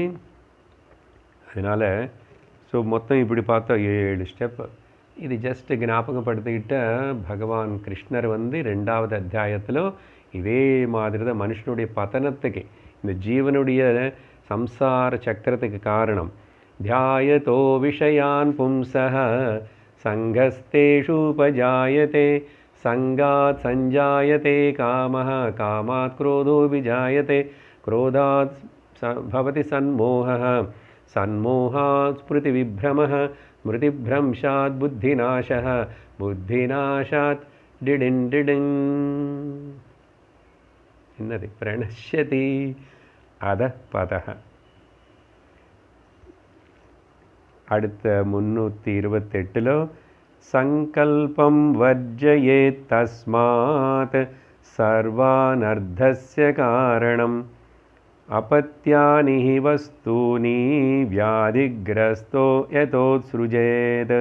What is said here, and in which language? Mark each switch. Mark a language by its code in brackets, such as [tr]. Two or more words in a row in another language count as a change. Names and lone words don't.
[ta] அதனால் ஸோ மொத்தம் இப்படி பார்த்தா 7 ஸ்டெப். இது ஜஸ்ட் ஞாபகப்படுத்திக்கிட்ட பகவான் கிருஷ்ணர் 2வது அத்தியாயத்தில் இதே மாதிரி தான் மனுஷனுடைய பதனத்துக்கு, இந்த ஜீவனுடைய சம்சார சக்கரத்துக்கு காரணம் [sa] ध्यायतो विषयान् पुंसः सङ्गस्तेषुपजायते सङ्गात् सञ्जायते कामः कामात् क्रोधो विजायते क्रोधात् भवति सन्मोहः सन्मोहात् स्मृतिविभ्रमः स्मृतिभ्रंशात् बुद्धिनाशः बुद्धिनाशात् डिडिन् डिडिन् इन्नति प्रणश्यति अधः पतः. அடுத்த 328 सङ्कल्पं वर्जयेत् तस्मात् सर्वानर्थस्य कारणम् अपथ्यानि वस्तूनि व्याधिग्रस्तो यथोत्सृजेत्.